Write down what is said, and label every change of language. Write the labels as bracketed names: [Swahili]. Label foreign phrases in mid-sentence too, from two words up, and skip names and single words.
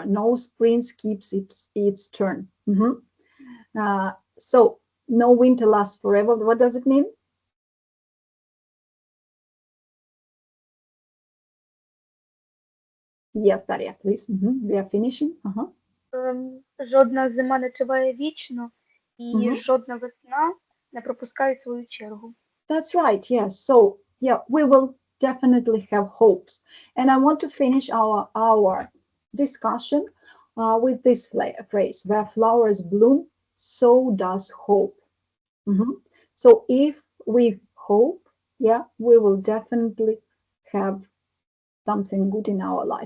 [English] No spring keeps its turn. So no winter lasts forever. What does it mean? Yes, Daria, please. We are finishing. [Ukrainian] Жодна зима не триває вічно, і жодна весна не пропускає свою чергу. [English] That's right. Yes. So we will definitely have hopes. And I want to finish our discussion with this phrase: where flowers bloom, so does hope. So if we hope, yeah, we will definitely have something good in our life.